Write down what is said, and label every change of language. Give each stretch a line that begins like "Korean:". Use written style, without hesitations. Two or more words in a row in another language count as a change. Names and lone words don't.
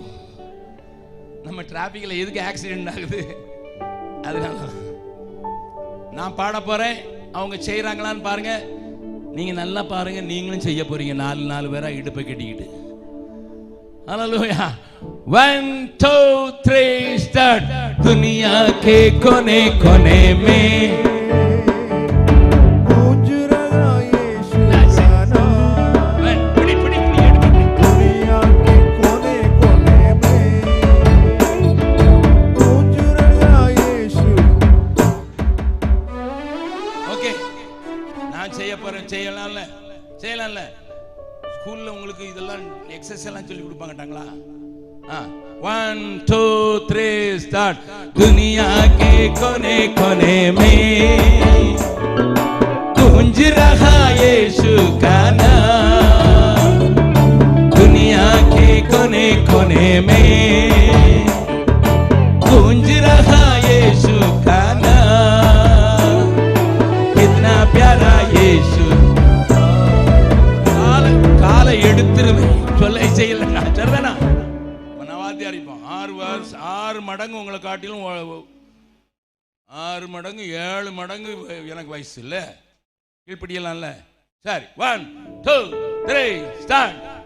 Tamil: நம்ம டிராபிக்ல எதுக்கு ஆக்சிடென்ட் ஆகுது? அதனால நான் பாட போறேன், அவங்க செய்யறாங்களான்னு பாருங்க. நீங்க நல்லா பாருங்க, நீங்களும் செய்ய போறீங்க. 4 பேரா இடுப்பை கட்டிக்கிட்டு. ஹalleluya. 1 2 3 ஸ்டார்ட்.
Hindi: दुनिया के कोने कोने में गूंज रहा यीशु का नाम। दुनिया के कोने कोने में गूंज रहा यीशु।
Tamil: ஓகே. நான் செய்ய போறேன். செய்யலாம்ல? செய்யலாம்ல? ஸ்கூல்ல உங்களுக்கு இதெல்லாம் எக்ஸசைஸ் எல்லாம் சொல்லி கொடுப்பாங்கட்டாங்களா? 1 2 3 ஸ்டார்ட்.
Hindi: दुनिया के कोने कोने में गूंज रहा यीशु का नाम। दुनिया के कोने कोने में गूंज रहा यीशु का नाम। कितना प्यारा यीशु।
Tamil: காலை எடுத்துருவேன் சொல்ல செய்யல. சரிதானா? நவாத்தியா இருப்போம். 6 மடங்கு உங்களை காட்டிலும் 6 மடங்கு 7 மடங்கு எனக்கு வயசு இல்ல. கீழ்படியலாம்ல? சரி. 1 2 3 ஸ்டார்ட்.